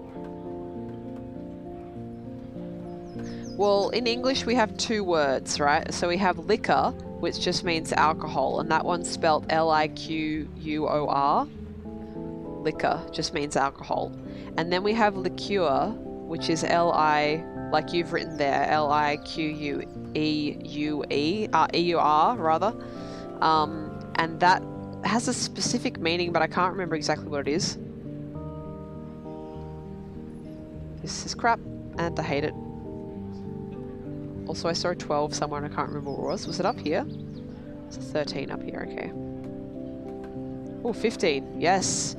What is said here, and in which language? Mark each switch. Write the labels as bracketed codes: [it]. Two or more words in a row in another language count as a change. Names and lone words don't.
[en] Well, in English we have two words, right? So we have liquor, which just means alcohol, and that one's spelled L-I-Q-U-O-R. Liquor just means alcohol. And then we have liqueur, which is L-I, like you've written there, L-I-Q-U-E-U-E, E-U-R rather. And that has a specific meaning, but I can't remember exactly what it is. This is crap, and I hate it. Also, I saw a 12 somewhere and I can't remember what it was. Was it up here? It's a 13 up here, okay. Oh, 15. Yes.